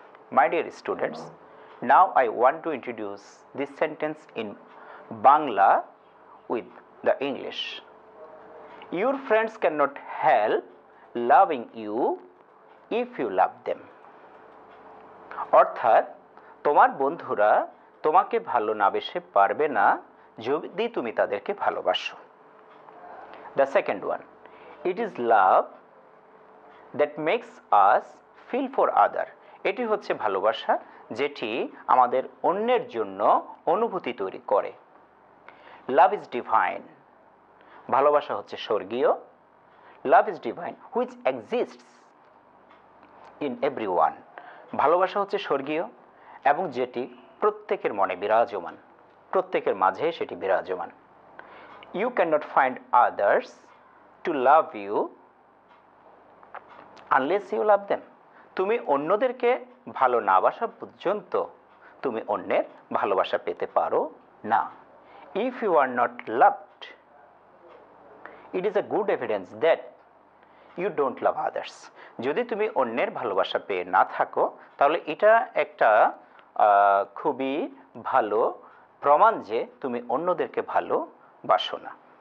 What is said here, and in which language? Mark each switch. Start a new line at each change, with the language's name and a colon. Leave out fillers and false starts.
English: My dear students, now I want to introduce this sentence in Bangla with the English. Your friends cannot help loving you if you love them.
Bangla: অর্থাৎ তোমার বন্ধুরা তোমাকে ভালো না বেসে পারবে না যদি তুমি তাদেরকে ভালোবাসো।
English: The second one, it is love that makes us feel for other.
Bangla: এটি হচ্ছে ভালোবাসা যেটি আমাদের অন্যের জন্য অনুভূতি তৈরি করে।
English: Love is divine.
Bangla: ভালোবাসা হচ্ছে স্বর্গীয়।
English: Love is divine which exists in everyone.
Bangla: ভালোবাসা হচ্ছে স্বর্গীয় এবং যেটি প্রত্যেকের মনে বিরাজমান, প্রত্যেকের মাঝে সেটি বিরাজমান।
English: You cannot find others to love you unless you love them.
Bangla: তুমি অন্যদেরকে ভালো না বাসা পর্যন্ত তুমি অন্যের ভালোবাসা পেতে পারো না।
English: If you are not loved, it is a good evidence that you don't love others.
Bangla: যদি তুমি অন্যের ভালোবাসা পেয়ে না থাকো তাহলে এটা একটা খুবই ভালো প্রমাণ যে তুমি অন্যদেরকে ভালোবাসো না।